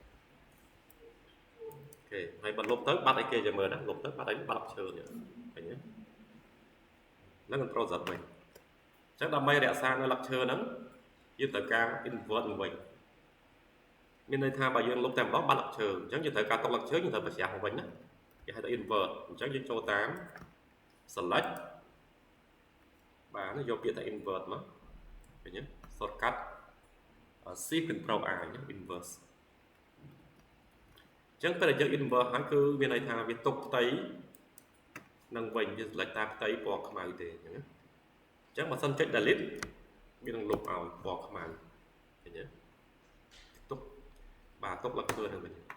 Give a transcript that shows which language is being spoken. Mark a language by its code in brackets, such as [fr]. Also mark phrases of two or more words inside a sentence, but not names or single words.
[km] អូខេហើយបើលុបទៅបាត់អីគេចាំមើលណាលុបទៅបាត់អីបាត់ឈើនេះឃើញទេแล้ว [en] control Z [km] វិញអញ្ចឹងដើម្បីរក្សានៅលក្ខឈើហ្នឹងយើងត្រូវការ invert វិញមានន័យថាបើយើងលុបតែម្ដងបាត់លក្ខឈើអញ្ចឹងយើងត្រូវការទុកលក្ខឈើយើងត្រូវប្រជ្រះមកវិញណាគេហៅថា invert អញ្ចឹងយើងចូលតាម select បាទយកពាក្យថា invert មកឃើញទេ [en] shortcut shift control I [km] ណា inverse អញ្ចឹងពេលដែលយើង invert ហើយគឺមានន័យថាវាទុកផ្ទៃនឹងវិញយើង select តាមផ្ទៃពណ៌ខ្មៅទេអញ្ចឹងណាអញ្ចឹងបើសិនចុច delete វានឹងលុបឲ្យពណ៌ខ្មៅឃើញទេទុកបាទទុកលក្ខឈើនឹងវិញ